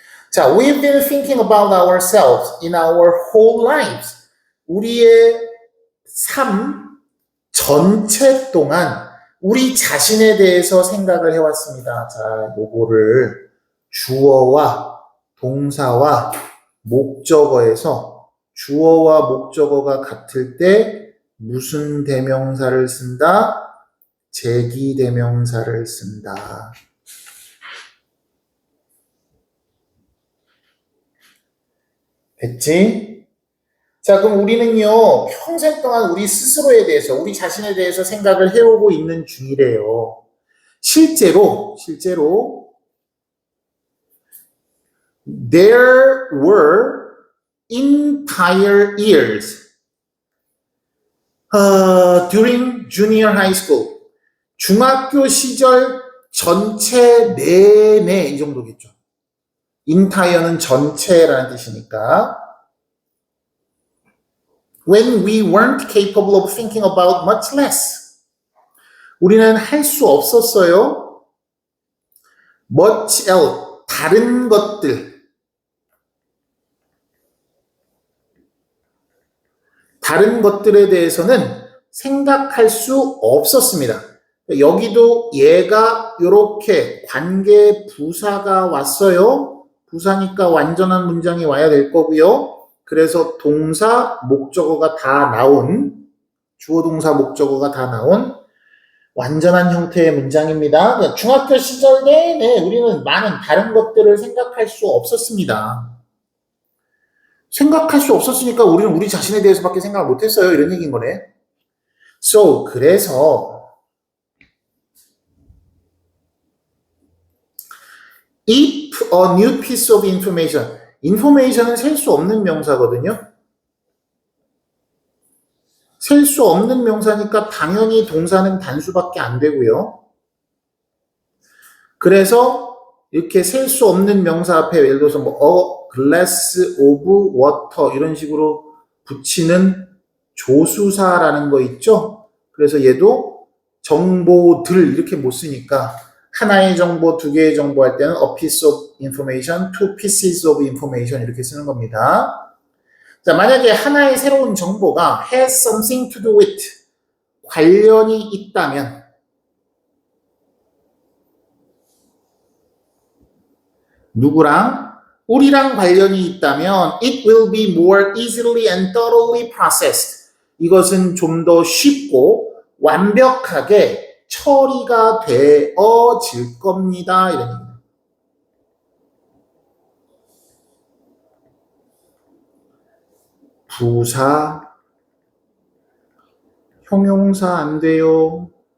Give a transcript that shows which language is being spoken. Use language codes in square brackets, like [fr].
[en] 자, we've been thinking about ourselves in our whole lives. [ko] 우리의 삶 전체 동안 우리 자신에 대해서 생각을 해왔습니다. 자, 요거를 주어와 동사와 목적어에서 주어와 목적어가 같을 때 무슨 대명사를 쓴다? 제기대명사를 쓴다. 됐지? 자, 그럼 우리는요, 평생 동안 우리 스스로에 대해서, 우리 자신에 대해서 생각을 해오고 있는 중이래요. [en] 실제로, there were entire years during junior high school. [ko] 중학교 시절 전체 내내 이 정도겠죠. entire는 전체라는 뜻이니까. [en] When we weren't capable of thinking about much less. [ko] 우리는 할 수 없었어요. [en] much else, [ko] 다른 것들. 다른 것들에 대해서는 생각할 수 없었습니다. 여기도 얘가 이렇게 관계 부사가 왔어요. 부사니까 완전한 문장이 와야 될 거고요. 그래서 동사, 목적어가 다 나온, 주어, 동사, 목적어가 다 나온 완전한 형태의 문장입니다. 중학교 시절 내내 우리는 많은 다른 것들을 생각할 수 없었습니다. 생각할 수 없었으니까 우리는 우리 자신에 대해서밖에 생각을 못했어요. 이런 얘기인 거네. [en] So, [ko] 그래서 [en] if a new piece of information, information은 [ko] 셀 수 없는 명사거든요. 셀 수 없는 명사니까 당연히 동사는 단수밖에 안 되고요. 그래서 이렇게 셀 수 없는 명사 앞에 예를 들어서 뭐 [en] a glass of water [ko] 이런 식으로 붙이는 조수사라는 거 있죠. 그래서 얘도 정보들 이렇게 못 쓰니까 하나의 정보, 두 개의 정보 할 때는 [en] a piece of information, two pieces of information [ko] 이렇게 쓰는 겁니다. 자, 만약에 하나의 새로운 정보가 [en] has something to do with [ko] 관련이 있다면 누구랑? 우리랑 관련이 있다면 [en] it will be more easily and thoroughly processed. [ko] 이것은 좀 더 쉽고 완벽하게 처리가 되어질 겁니다. 이런 얘기입니다. 부사, 형용사 안 돼요.